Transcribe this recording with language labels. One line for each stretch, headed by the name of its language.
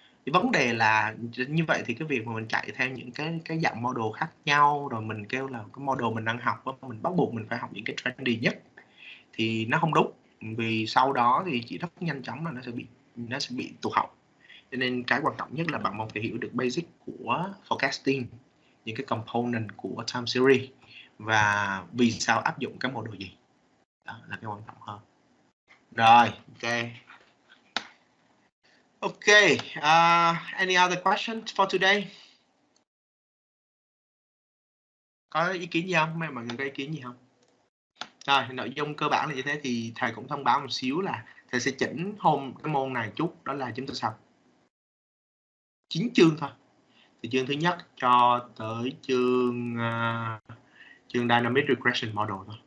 Vietnamese: Cái vấn đề là như vậy thì cái việc mà mình chạy theo những cái dạng model khác nhau, rồi mình kêu là cái model mình đang học mình bắt buộc mình phải học những cái trendy nhất, thì nó không đúng, vì sau đó thì chỉ rất nhanh chóng là nó sẽ bị tụt hậu. Cho nên cái quan trọng nhất là bạn mong phải hiểu được basic của forecasting, những cái component của time series, và vì sao áp dụng cái model gì, đó là cái quan trọng hơn. Rồi, ok.
English: Any other questions for today?
Vietnamese: Có ý kiến gì không? Mọi người có ý kiến gì không? Rồi, nội dung cơ bản là như thế, thì thầy cũng thông báo một xíu là thầy sẽ chỉnh cái môn này chút, đó là chúng ta học 9 chương thôi. Thì chương thứ nhất cho tới chương Dynamic Regression Model thôi.